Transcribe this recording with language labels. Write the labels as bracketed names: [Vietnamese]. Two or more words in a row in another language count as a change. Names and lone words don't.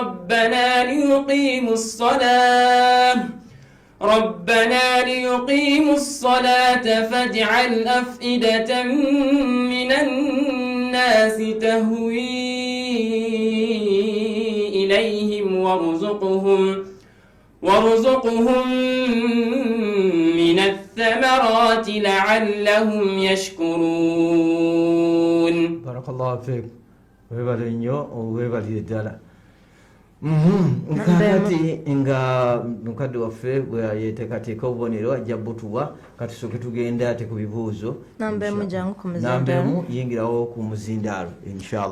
[Arabic] ربنا ليقيموا الصلاة فاجعل أفئدة من الناس تهوي إليهم وارزقهم من الثمرات لعلهم يشكرون. بارك الله فيك. [Ganda] webale nnyo webalire ddala. Kakati nga mukadde waffe bwe yeteekateeka obubonero ajja butuwa katusooke tugenda ate ku bibuuzo. Nambemu jangu ku muzindaalo. Nambemu yingirawo ku muzindaalo inshallah.